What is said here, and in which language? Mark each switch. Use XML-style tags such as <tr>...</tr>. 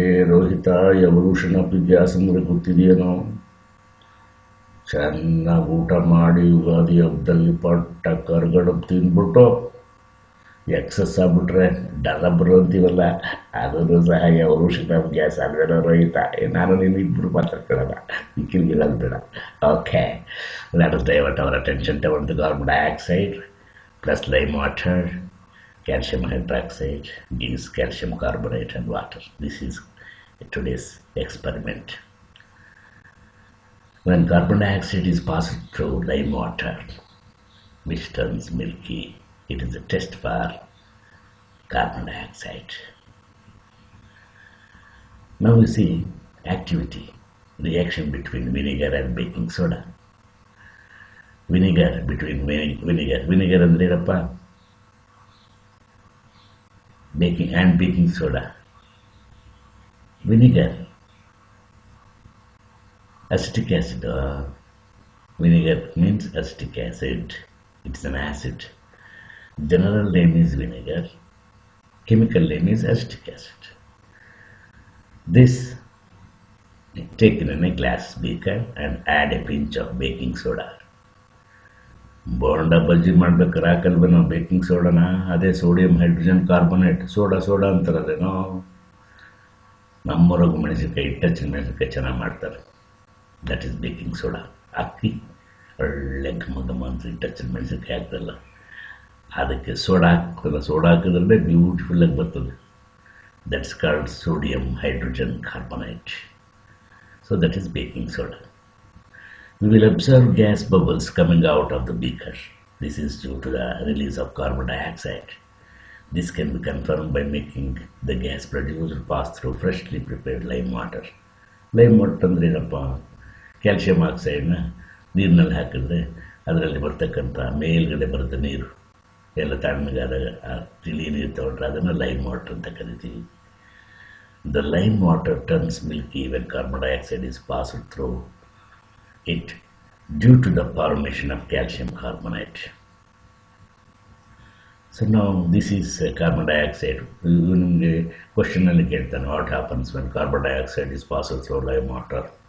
<en>Rohita, evolution of the gas</en> <kn>ಅಂದ್ರೆ ಗೊತ್ತಿದೆಯೇನೋ? ಚೆನ್ನಾಗಿ ಊಟ ಮಾಡಿ ಯುಗಾದಿ ಹಬ್ಬದಲ್ಲಿ ಪಟ್ಟ ಕರ್ಗಡಬ್ ತಿಂದ್ಬಿಟ್ಟು ಎಕ್ಸಸ್ ಆಗ್ಬಿಟ್ರೆ ಡಲಬ್ರು ಅಂತೀವಲ್ಲ, ಅದನ್ನು ಸಹ ಎವಲ್ಯೂಷನ್ ಆಫ್ ಗ್ಯಾಸ್ ಅಲ್ವೇನೋ ರಹಿತ. ನಾನು ನೀನು ಇಬ್ಬರು ಮಾತಾಡ್ಕೊಳ್ಳೋಣ, ಮಿಕ್ಕಿಲ್ಲ ಬೇಡ.</kn> <en>Okay, let us divert our attention toward the carbon dioxide plus lime water. Calcium hydroxide gives calcium carbonate and water. This is today's experiment. When carbon dioxide is passed through lime water, which turns milky, it is a test for carbon dioxide. Now we see activity, reaction between vinegar and baking soda.</en> <kn>Vinegar ಅಂದ್ರೆ ಏನಪ್ಪ?</kn> <en>baking soda. Vinegar, acetic acid. Vinegar means acetic acid. It's an acid. General name is vinegar. Chemical name is acetic acid. This taken in a glass beaker and add a pinch of baking soda.</en> <kn>Bonda ಬಜ್ಜಿ ಮಾಡ್ಬೇಕಾರೆ ಹಾಕಲ್ವ ನಾವು baking ಸೋಡಾನ? ಅದೇ sodium hydrogen carbonate. Soda ಅಂತಾರದೇನೋ. ನಮ್ಮೂರಾಗ ಮೆಣಸಿನ್ಕಾಯಿ ಇಟ್ಟಚ್ಚಿನ ಮೆಣಸಿನ್ಕಾಯಿ ಚೆನ್ನಾಗಿ ಮಾಡ್ತಾರೆ.</kn> <en>That is baking soda.</en> <kn>ಹಾಕಿ ಒಳ್ಳೆ ಘಮ ಅಂತ ಇಟ್ಟಚ್ಚಿನ ಮೆಣಸಿನ್ಕಾಯಿ ಹಾಕ್ತಲ್ಲ, ಅದಕ್ಕೆ ಸೋಡಾ ಹಾಕ್ತಲ್ಲ. ಸೋಡಾ ಹಾಕಿದ್ರೆ ಬ್ಯೂಟಿಫುಲ್ಲಾಗಿ ಬರ್ತದೆ.</kn> <en>That's called sodium hydrogen carbonate. So that is baking soda. We will observe gas bubbles coming out of the beaker. This is due to the release of carbon dioxide. This can be confirmed by making the gas produced pass through freshly prepared lime water.</en> <kn>Lime water ಅಂದ್ರೆ ಏನಪ್ಪ? Calcium ಆಕ್ಸೈಡ್ನ ನೀರಿನಲ್ಲಿ ಹಾಕಿದ್ರೆ ಅದರಲ್ಲಿ ಬರ್ತಕ್ಕಂಥ ಮೇಲ್ಗಡೆ ಬರುತ್ತೆ ನೀರು, ಎಲ್ಲ ತಣ್ಣಗಾದಾಗ ತಿಳಿ ನೀರು ತಗೊಂಡ್ರೆ ಅದನ್ನು ಲೈಮ್ ವಾಟರ್ ಅಂತ ಕರಿತೀವಿ.</kn> <en>The lime water turns milky when carbon dioxide is passed through it due to the formation of calcium carbonate. So now this is carbon dioxide.</en> <kn>ನಿಮಗೆ ಕ್ವಶನ್ ಅಲ್ಲಿ ಕೇಳ್ತಾನೆ,</kn> <en>what happens when carbon dioxide is passed through lime water?</en>